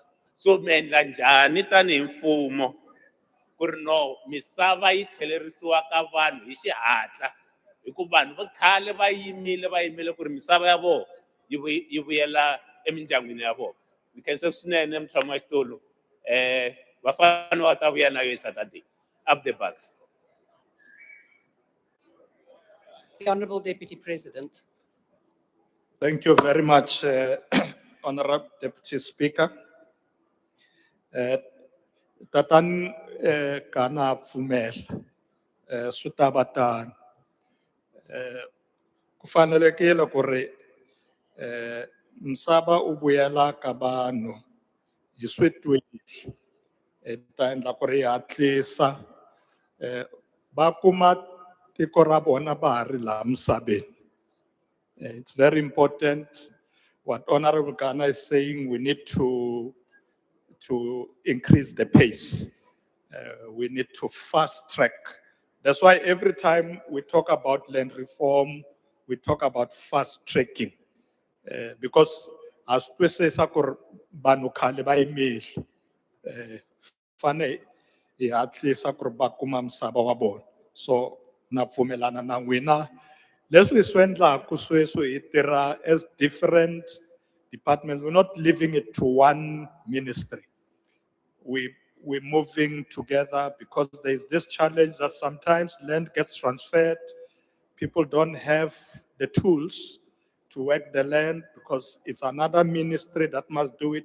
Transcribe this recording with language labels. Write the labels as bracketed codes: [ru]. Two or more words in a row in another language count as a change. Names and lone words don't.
[ts] So mi endla njhani tanihi mfumo ku ri no misava yi tlhelerisiwa ka vanhu hi xihatla hikuva vanhu va khale va yimele ku ri misava ya vona yi vuyela emindyangwini ya vona. Mi khensa swinene mutshamaxitulu vafana va ta vuya na yo Saturday. [en] Up the bucks. The Honourable Deputy President. Thank you very much, Honorable Deputy Speaker. [ts] Tatan kana pfumela swi ta va tano. Ku fanelekile ku ri misava u vuyela ka vanhu hi switwini ta endla ku ri hatlisa va kuma tiko ra vona va ha ri laha misaveni. [en] It's very important what Honorable Ghana is saying. We need to increase the pace. We need to fast track. That's why every time we talk about land reform, we talk about fast tracking. Because as we say, [ts] vanhu khale va yimile fane hi hatlisa ku ri va kuma misava wa vona. So na pfumelana na n'wina leswi hi swi endlaku sweswi hi tirha [en] as different departments. We're not leaving it to one ministry. We're moving together because there's this challenge that sometimes land gets transferred. People don't have the tools to work the land because it's another ministry that must do it.